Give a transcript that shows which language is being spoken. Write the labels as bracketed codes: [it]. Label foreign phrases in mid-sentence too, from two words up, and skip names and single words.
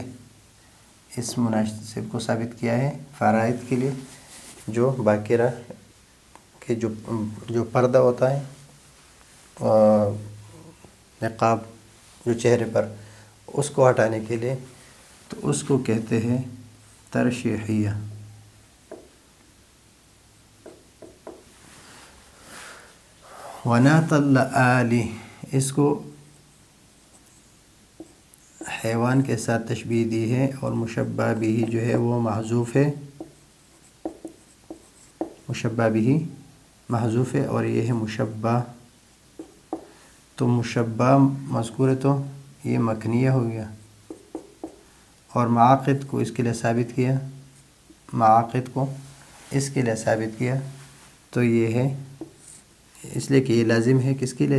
[ur] اس مناسب کو ثابت کیا ہے فرائض کے لیے، جو باقرہ کے جو پردہ ہوتا ہے، نقاب جو چہرے پر، اس کو ہٹانے کے لیے. تو اس کو کہتے ہیں ترشیحیہ. [ar] ونعت اللآلی، [ur] اس کو حیوان کے ساتھ تشبیہ دی ہے، اور مشبہ بھی جو ہے وہ محذوف ہے، مشبہ بھی محذوف ہے، اور یہ ہے مشبہ. تو مشبہ مذکور ہے تو یہ مکنیہ ہو گیا، اور معاقد کو اس کے لیے ثابت کیا، معاقد کو اس کے لیے ثابت کیا، تو یہ ہے اس لیے کہ یہ لازم ہے کس کے لیے؟